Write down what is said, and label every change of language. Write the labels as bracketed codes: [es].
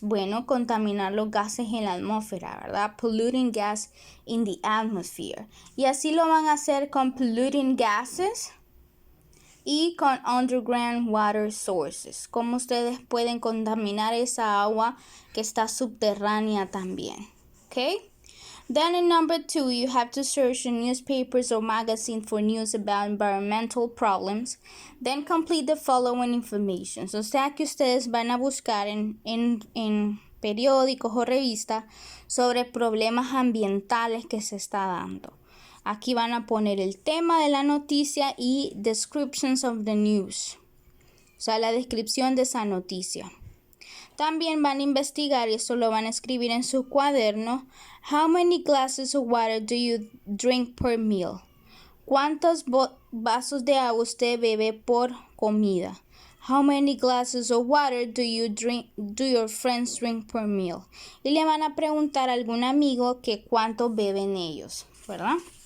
[es] Bueno, contaminar los gases en la atmósfera, ¿verdad? [en] Polluting gas in the atmosphere. [es] Y así lo van a hacer con [en] polluting gases [es] y con [en] underground water sources. [es] Cómo ustedes pueden contaminar esa agua que está subterránea también. ¿Ok? [en] Then in number 2, you have to search in newspapers or magazines for news about environmental problems. Then complete the following information. [es] O sea que ustedes van a buscar en periódicos o revistas sobre problemas ambientales que se está dando. Aquí van a poner el tema de la noticia y [en] descriptions of the news. [es] O sea, la descripción de esa noticia. También van a investigar, y esto lo van a escribir en su cuaderno. [en] How many glasses of water do you drink per meal? [es] ¿Cuántos vasos de agua usted bebe por comida? [en] How many glasses of water do your friends drink per meal? [es] Y le van a preguntar a algún amigo que cuánto beben ellos, ¿verdad?